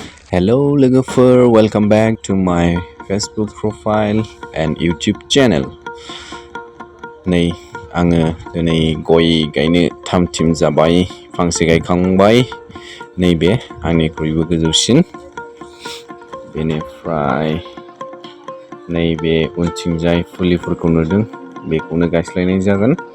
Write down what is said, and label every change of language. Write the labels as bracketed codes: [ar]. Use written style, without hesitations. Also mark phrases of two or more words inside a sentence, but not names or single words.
[brx] Hello लोगोफोर, [en] welcome back to my Facebook profile and YouTube channel. [brx] नै आङो दिनै गय गायनो थाम-थिम जाबाय, फांसे गायखांबाय, नैबे आंनिख्रुइबो गोजौसिन. बेनिफ्राय नैबे उनथिंजाय फुलिफोरखौ नुदों, बेखौनो गायस्लायनाय जागोन.